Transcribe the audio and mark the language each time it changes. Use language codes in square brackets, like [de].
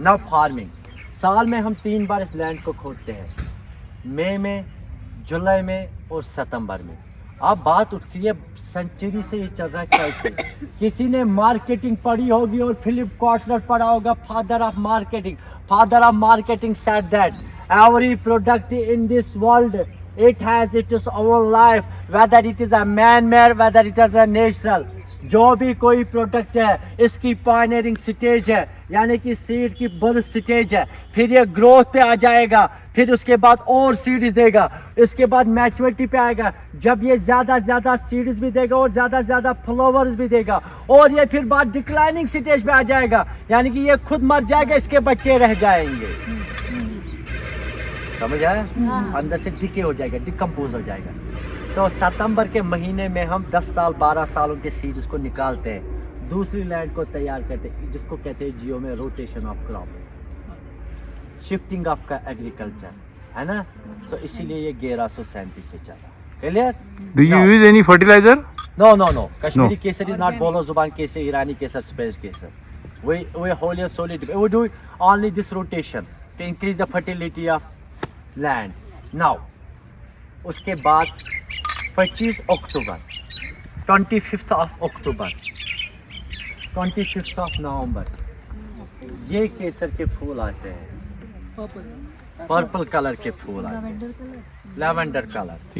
[hi] Now farming, साल में हम 3 बार इस लैंड को खोदते हैं, मई में, जुलाई में और सितंबर में। अब बात उठती है सेंचुरी से ये चल रहा है कैसे। किसी ने मार्केटिंग पढ़ी होगी और फिलिप कॉटलर पढ़ा होगा, father of marketing. [en] Father of marketing said that every product in this world it has its own life, whether it is a man-made, whether it is a natural। [hi] जो भी कोई product है इसकी pioneering stage है, यानी कि seed की birth stage है, फिर ये ग्रोथ पे आ जाएगा, फिर उसके बाद और सीड्स देगा, इसके बाद मैच्योरिटी पे आएगा। जब ये ज़्यादा सीड्स भी देगा और ज़्यादा फ्लावर्स भी देगा, और ये फिर बाद डिक्लाइनिंग स्टेज पे आ जाएगा, यानी कि ये खुद मर जाएगा, इसके बच्चे रह जाएंगे। समझ आया? अंदर से डिके हो जाएगा, डिकम्पोज हो जाएगा। तो सितंबर के महीने में हम 10 साल 12 सालों के सीड्स को निकालते हैं, दूसरी लैंड को तैयार करते हैं, जिसको कहते हैं जियो में rotation of crops, shifting of का एग्रीकल्चर, है ना। तो इसीलिए ये 1137 से चला। Clear? [en] Do you use any fertiliser? No, Kashmiri kesar is not बोलो जुबान kesar, Irani kesar, space kesar. We wholly solely we do only this rotation to increase the fertility of land. [hi] Now, उसके बाद 25 अक्टूबर, 25th of October, 25th of November ये केसर के फूल आते हैं, purple colour के फूल आते हैं, लैवेंडर कलर।